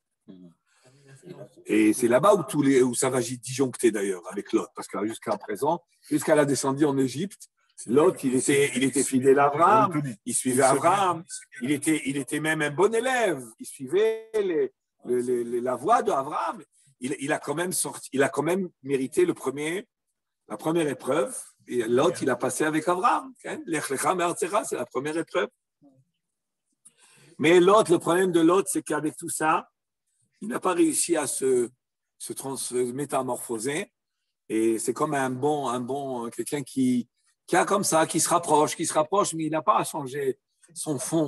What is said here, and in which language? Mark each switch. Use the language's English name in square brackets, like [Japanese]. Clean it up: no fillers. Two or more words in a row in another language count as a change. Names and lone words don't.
[French] Et c'est là-bas où ça va disjoncter d'ailleurs avec Lot, parce que jusqu'à présent, jusqu'à la descendue en Égypte, Lot, il était fidèle à Abraham, il suivait Abraham, il était même un bon élève, il suivait la voie d'Abraham. Il a quand même mérité la première épreuve. Et Lot, il a passé avec Abraham. [Hebrew] לך לך מארצך, [French] c'est la première épreuve. Mais Lot, le problème de Lot, c'est qu'avec tout ça, il n'a pas réussi à se métamorphoser. Et c'est comme un bon quelqu'un qui a comme ça, qui se rapproche, mais il n'a pas à changer son fond.